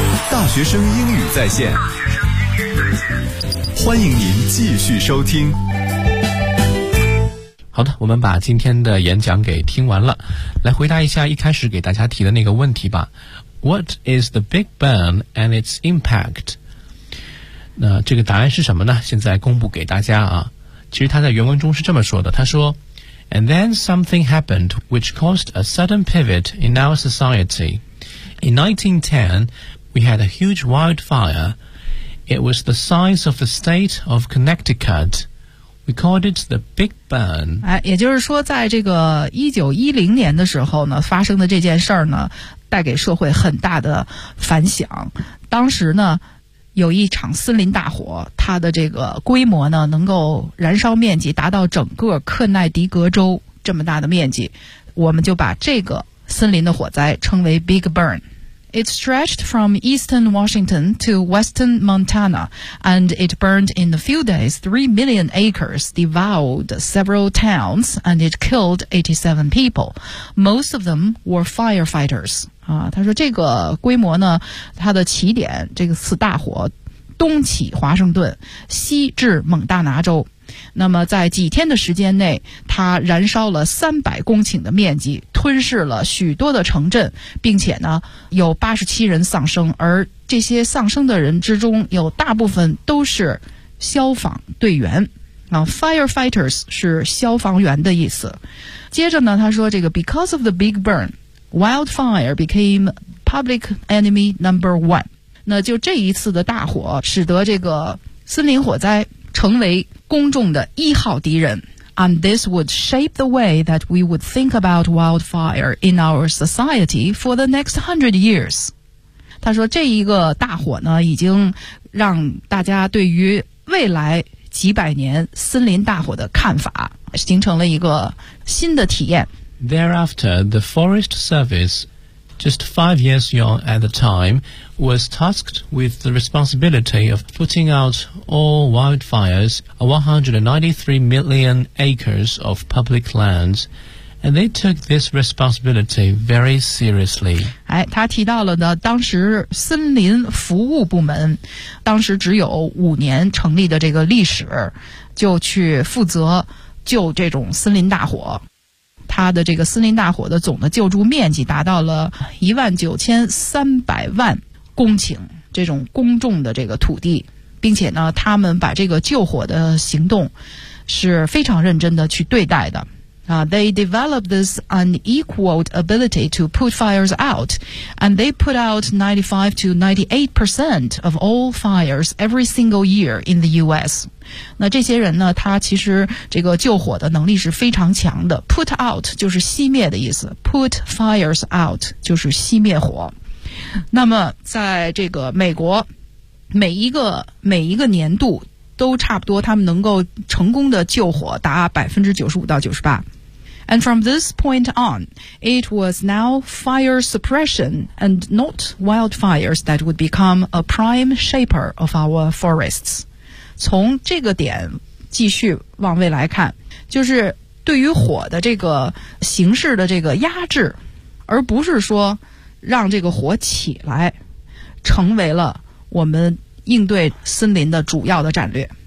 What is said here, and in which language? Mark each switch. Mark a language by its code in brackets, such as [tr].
[zh] 大学生英语在线，欢迎您继续收听。好的，我们把今天的演讲给听完了，来回答一下一开始给大家提的那个问题吧。 [en] What is the Big Burn and its impact? [zh] 那这个答案是什么呢？现在公布给大家啊。其实他在原文中是这么说的，他说 [en] And then something happened which caused a sudden pivot in our society. In 1910, we had a huge wildfire. It was the size of the state of Connecticut. We called it the Big Burn. [zh] 哎，也就是说，在这个1910年的时候呢，发生的这件事儿呢，带给社会很大的反响。当时呢，有一场森林大火，它的这个规模呢，能够燃烧面积达到整个克奈迪格州这么大的面积，我们就把这个森林的火灾称为 Big Burn. [en] It stretched from eastern Washington to western Montana, and it burned in a few days 3 million acres, devoured several towns, and it killed 87 people. Most of them were firefighters. [zh] 啊，他说这个规模呢，它的起点，这个次大火，东起华盛顿，西至蒙大拿州。那么在几天的时间内，它燃烧了300公顷的面积，吞噬了许多的城镇，并且呢有87人丧生，而这些丧生的人之中有大部分都是消防队员啊。 Firefighters 是消防员的意思。接着呢他说这个 [en] Because of the big burn, wildfire became public enemy number one. [zh] 那就这一次的大火使得这个森林火灾成为公众的一号敌人。 [en] And this would shape the way that we would think about wildfire in our society for the next 100 years. [zh] 他说这一个大火呢已经让大家对于未来几百年森林大火的看法形成了一个新的体验。 [en] Thereafter, the Forest Service, just 5 years young at the time, was tasked with the responsibility of putting out all wildfires on 193 million acres of public lands, and they took this responsibility very seriously. [zh] 哎，他提到了呢，当时森林服务部门，当时只有5年成立的这个历史，就去负责救这种森林大火。它的这个森林大火的总的救助面积达到了19300万公顷这种公众的这个土地，并且呢他们把这个救火的行动是非常认真的去对待的啊。 [en] They developed this unequaled ability to put fires out, and they put out 95% to 98% of all fires every single year in the U.S. [zh] 那这些人呢，他其实这个救火的能力是非常强的。 Put out 就是熄灭的意思 ， [en] put fires out [zh] 就是熄灭火。那么在这个美国，每一个年度都差不多他们能够成功的救火达95%到98%。 [en] And from this point on, it was now fire suppression and not wildfires that would become a prime shaper of our forests. [zh] 从这个点继续往未来看，就是对于火的这个形式的这个压制，而不是说让这个火起来，成为了我们应对森林的主要的战略。